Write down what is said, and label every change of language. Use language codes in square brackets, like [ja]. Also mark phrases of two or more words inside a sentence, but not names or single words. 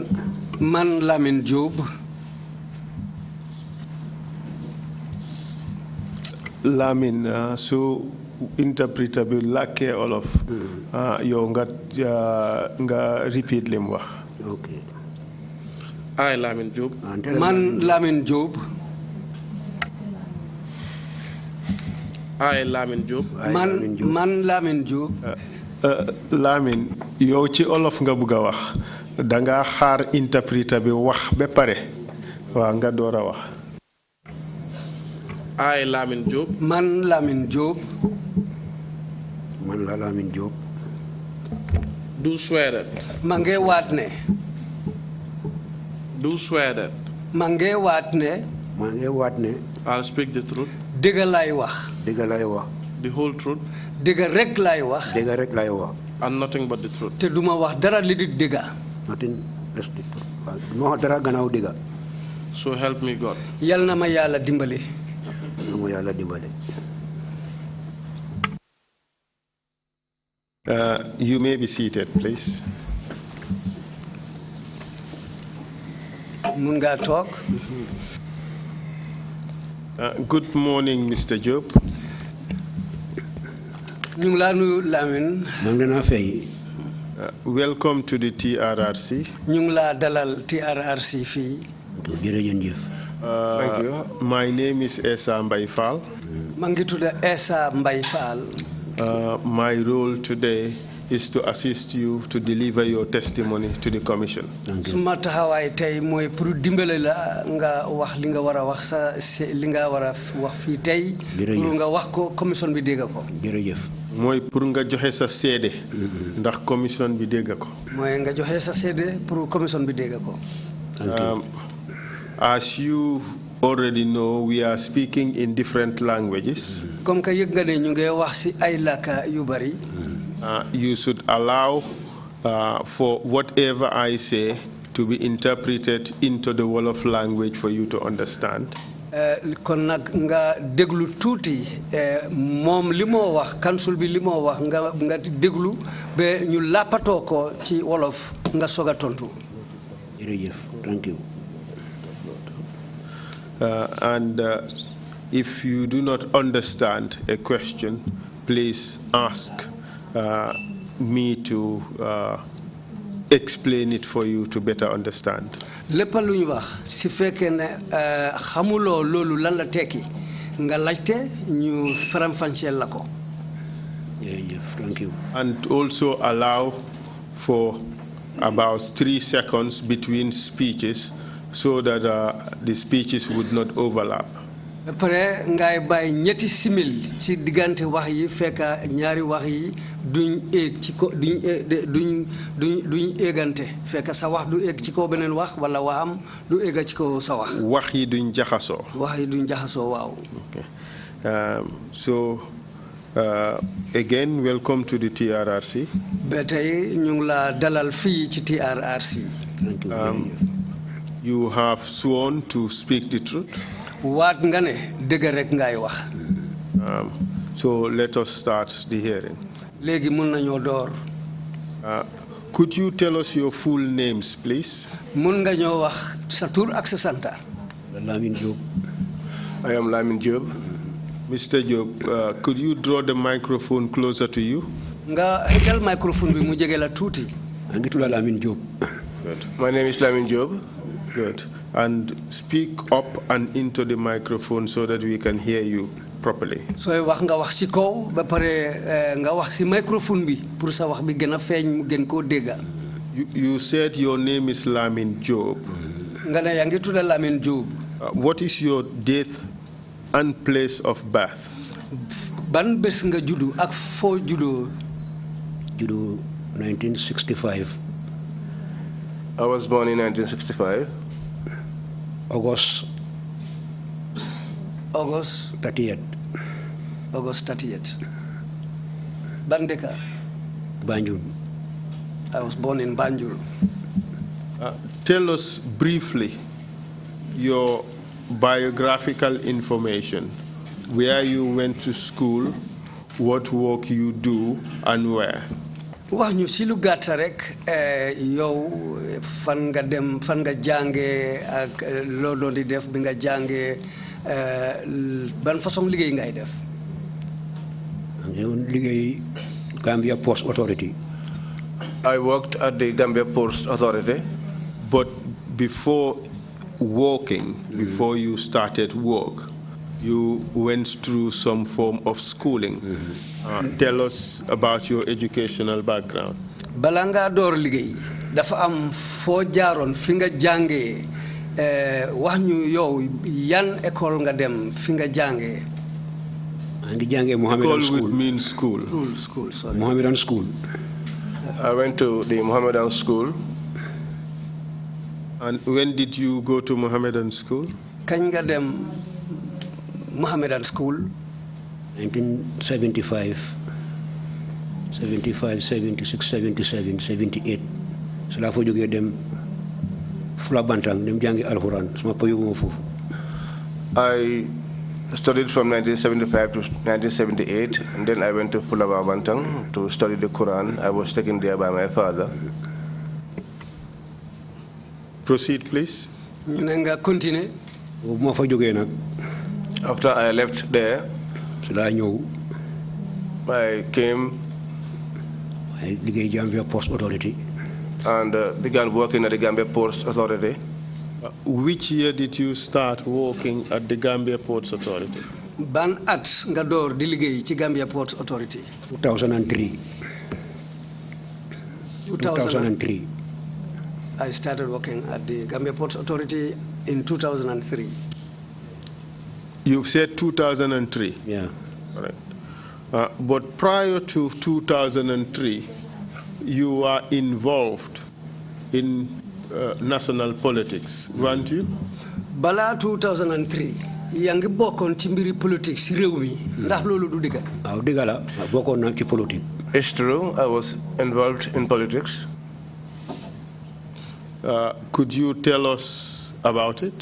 [wo] Man Lamin Job. Lamin, so interpreter bi lakke olof. Yow nga repeat lim wax. [en] Okay. I, Lamin Job. [wo] Man Lamin Job. [en] I, Lamin Job. [wo] Man Lamin Job. Lamin, yow ci olof nga bëgg a wax. Da nga xaar interpreter bi wax ba pare. Wa nga doora wax. [en] I, Lamin Job. [wo] Man Lamin Job. Man Lamin Job. [en] Do swear that. [wo] Mange watne. [en] Do swear that. [wo] Mange watne. Mange watne. [en] I'll speak the truth. [wo] Dega lay wax. Dega lay wax. [en] The whole truth. [wo] Dega rek lay wax. Dega rek lay wax. [en] And nothing but the truth. [wo] Te duma wax dara li di dega. [en] Nothing less the truth. [wo] No dara gannaaw dega. [en] So help me God. [wo] Yal na ma Yàlla dimbali. Yàlla dimbali. [en] You may be seated, please. [wo] Mun nga toog. [en] Good morning, Mr. Job. [wo] Ñu ngi laa nuyu Lamin. Maa ngi leen a fay. [en] Welcome to the TRRC. [wo] Ñu ngi laa dalal TRRC fii. Jërëjëf. [en] Thank you. My name is Essa Mbaye-Fall. [wo] maa ngi tudd Essa Mbaye-Fall. [en] My role today is to assist you to deliver your testimony to the Commission. [wo] Suma taxawaay tey mooy pour dimbale la nga wax li nga war a wax sa li nga war a wax fii tey. pour nga wax ko commission bi dégg ko. Jërëjëf. mooy pour nga joxe sa seede. ndax commission bi dégg ko. mooy nga joxe sa seede pour commission bi dégg ko. [en] As you already know, we are speaking in different languages. [fr] Comme que [wo] yëg nga ne ñu ngi wax si ay làkka yu bari. [en] You should allow for whatever I say to be interpreted into the Wolof language for you to understand. [wo] kon nag nga déglu tuuti moom li moo wax council bi li moo wax nga déglu ba ñu làppatoo ko ci wolof nga soog a tontu. Jërëjëf. [en] Thank you. And if you do not understand a question, please ask me to explain it for you to better understand. [wo] lépp lu ñu wax si fekkee ne xamuloo loolu lan la tekki nga laajte ñu faram-fàcceel la ko. Jërëjëf. [en] Thank you. And also allow for about 3 seconds between speeches so that the speeches would not overlap. [wo] ba pare ngay bàyyi ñetti simil ci diggante wax yi fekk ñaari wax yi duñ eeg ci ko duñ eegante fekk sa wax du eeg ci kaw beneen wax wala waxam du eega ci kaw sa wax. wax yi duñ jaxasoo. wax yi duñ jaxasoo waaw. [en] Okay. So again, welcome to the TRRC. [wo] ba tey ñu ngi la dalal fii ci TRRC. [en] Thank you. You have sworn to speak the truth. [wo] waat nga ne dëgg rek ngay wax. [en] So let us start the hearing. [wo] léegi mun nañoo door. [en] Could you tell us your full names, please? [wo] mun nga ñoo wax sa tur ak sa santa. Lamin Job. [en] I am Lamin Job. Mr. Job, could you draw the microphone closer to you? [wo] nga xëccal microphone bi mu jege la tuuti. Maa ngi tudd Lamin Job. [en] Good. My name is Lamin Job. Good. And speak up and into the microphone so that we can hear you properly. [wo] sooy wax nga wax ci kaw ba pare nga wax ci microphone bi pour sa wax bi gën a feeñ mu gën koo dégga. [en] You said your name is Lamin Job. [wo] nga ne yaa ngi tudd Lamin Job. [en] What is your date and place of birth? [wo] ban bés nga juddu ak foo juddoo. Juddu 1965. [en] I was born in 1965. August August 30th, August 30th. Bandeka. Banjul. I was born in Banjul. Tell us briefly your biographical information, where you went to school, what work you do, and where. [wo] wax ñu si lu gàtt rek yow fan nga dem fan nga jàngee ak loo doon di def bi nga jàngee ban façon liggéey ngay def. liggéey Gambia Post Authority. [en] I worked at the Gambia Post Authority. But before working, before you started work, you went through some form of schooling. Tell us about your educational background. [wo] bala ngaa door liggéey dafa am foo jaaroon fi nga jàngee wax ñu yow yan école nga dem fi nga jàngee. maa ngi jàngee Mohammedan École [en] school. would mean school. School, sorry. Mohammedan school. I went to the Mohammedan school. And when did you go to Mohammedan school? [wo] kañ nga dem Mohammedan school. 1975, 75, 76, 77, 78. So laa fa jógee dem Fula Bantang dem jàngi alxuraan suma pa yóbbu ma foofu. [en] I studied from 1975 to 1978, and then I went to Fulaba Bantang to study the Quran. I was taken there by my father. Proceed, please. [wo] ñu ne nga continuer. boobu ma fa jógee nag [en] After I left there, [wo] si laa ñëw [en] I came [wo] ay liggéey Gambia Post Authority. [en] and began working at the Gambia Post Authority. Which year did you start working at the Gambia Ports Authority? [wo] ban at nga door di liggéey ci Gambia Ports Authority. 2003. 2003. [en] I started working at the Gambia Ports Authority in 2003. You said 2003. Yeah. All right. But prior to 2003, you were involved in national politics, weren't you? [wo] Bala 2003 yaa ngi bokkoon ci mbiri politique si réew mi ndax loolu du dëgg. waaw dëgg la bokkoon naa ci politique. [en] It's true, I was involved in politics. Could you tell us about it?